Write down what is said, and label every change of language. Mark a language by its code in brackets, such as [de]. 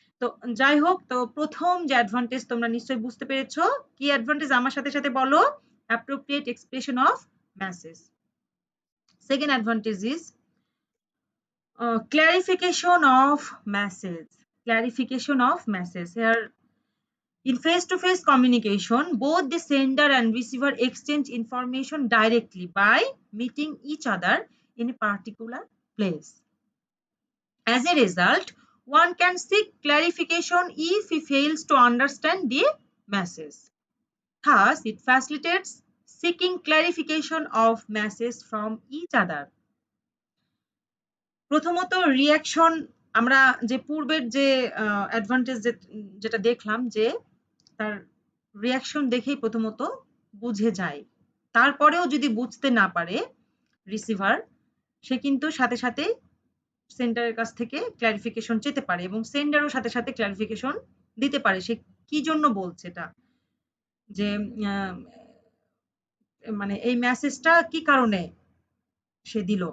[bn] তো যাই হোক, তো প্রথম যে অ্যাডভান্টেজ তোমরা নিশ্চয়ই বুঝতে পেরেছো। কি অ্যাডভান্টেজ আমার সাথে সাথে বলো? [en] Appropriate expression of message. Second advantage is clarification of message. Clarification of message. Here in face-to-face communication, both the sender and receiver exchange information directly by meeting each other in a particular place. As a result, one can seek clarification if he fails to understand the message. Thus, it facilitates seeking clarification of message from each other. [bn] প্রথমত reaction, আমরা যে পূর্বের যে advantage যেটা দেখলাম যে তার reaction দেখেই প্রথমত বুঝে যায়, তারপরেও যদি বুঝতে না পারে রিসিভার, সে কিন্তু সাথে সাথে সেন্ডারের কাছ থেকে ক্লারিফিকেশন চেতে পারে এবং সেন্ডারও সাথে সাথে ক্লারিফিকেশন দিতে পারে সে কি জন্য বলছে এটা, যে মানে এই মেসেজটা কি কারণে সে দিল।